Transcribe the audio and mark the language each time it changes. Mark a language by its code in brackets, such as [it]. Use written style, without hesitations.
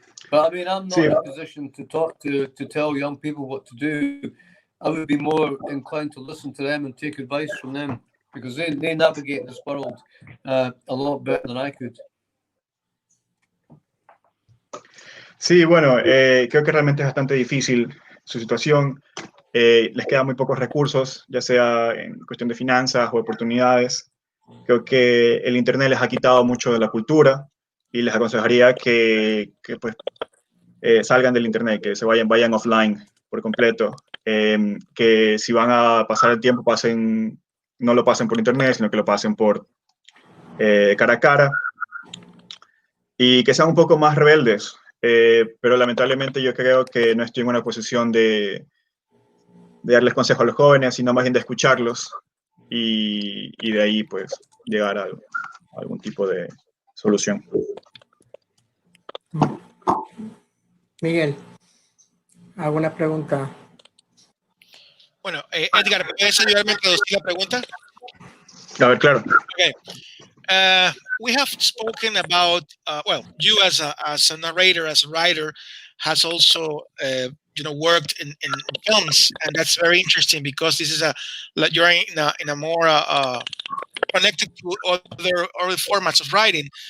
[en] But I mean, I'm not in a position to tell young people what to do. I would be more inclined to listen to them and take advice from them, because they navigate this world a lot better than I could. [es] Sí, bueno, creo que realmente es bastante difícil su situación. Les quedan muy pocos recursos, ya sea en cuestión de finanzas o oportunidades. Creo que el Internet les ha quitado mucho de la cultura y les aconsejaría que pues, salgan del Internet, que se vayan offline por completo. Que si van a pasar el tiempo, no lo pasen por Internet, sino que lo pasen por cara a cara. Y que sean un poco más rebeldes. Pero lamentablemente yo creo que no estoy en una posición de darles consejos a los jóvenes, sino más bien de escucharlos y de ahí pues llegar a algún tipo de solución. Miguel, ¿alguna pregunta? Bueno, Edgar, ¿puedes ayudarme a traducir la pregunta? A ver, claro. [en] Okay. We have spoken about, well, you as a narrator, as a writer, has also, worked in films, and that's very interesting because this is you're in a more connected to other formats of writing.